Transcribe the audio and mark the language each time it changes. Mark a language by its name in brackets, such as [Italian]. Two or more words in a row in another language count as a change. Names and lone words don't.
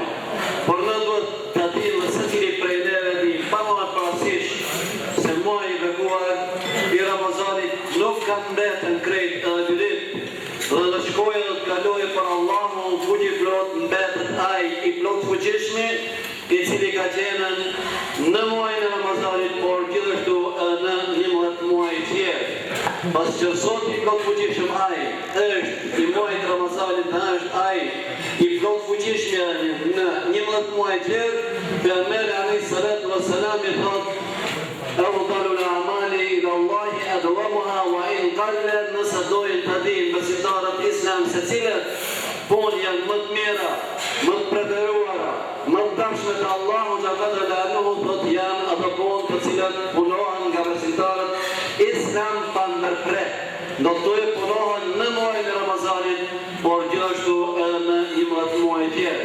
[Albanian] Por ne duhet ta dimë se secili prej neve di pa marrë parasysh se muaji i bekuar i Ramazanit nuk ka mbetën krejt edhe dyrit, dhe të shkojë dhe të kalojë për Allahu fuqi plot, mbetet ai i plot fuqishmi, i cili ka qenë në muajin e Ramazanit, por gjithashtu edhe në 11 muaj tjerë. Pas që Zoti i plot fuqishëm ai është i muajit Ramazanit, është ai i plot fuqishëm në 11 muaj tjerë, pejgamberi [Arabic] عليه الصلاة والسلام [Albanian] i thotë [Arabic] أفضل الأعمال إلى الله أدومها وإن قل. [Albanian] Nëse dojnë të dinë besimtarët islam se cilët punë janë më të mira, më të preferuara, më të dashme të Allahu [Arabic] جل جلاله, [Albanian] do të janë ato punë të cilat punohen nga besimtarët islam pa ndërprer. Do të punohen në muajin e Ramazanit, por gjithashtu edhe në 11 muaj tjerë.